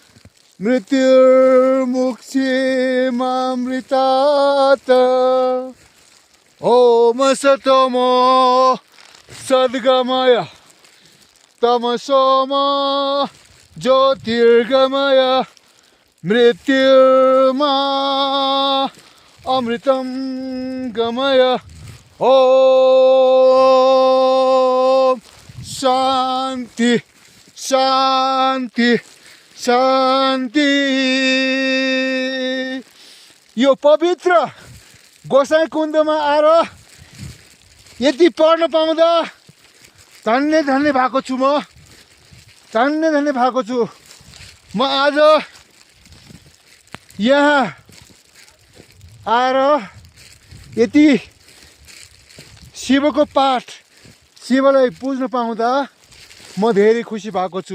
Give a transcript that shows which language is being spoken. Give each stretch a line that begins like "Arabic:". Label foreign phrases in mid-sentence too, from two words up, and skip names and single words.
Sanskrit: मृत्युर्मुक्षीमामृतात् ॐ सतमो सद्गमय तमसोमा ज्योतिर्गमय मृत्युर्मा अमृतं गमय ॐ शान्ति शान्ति शान्ति।
Nepali: यो पवित्र गोसाई कुण्डमा आएर यति पढ्न पाउँदा धन्य धन्य भएको छु म, धन्य धन्य भएको छु म। आज यहाँ आएर यति शिवको पाठ, शिवलाई पुज्न पाउँदा म धेरै खुसी भएको छु।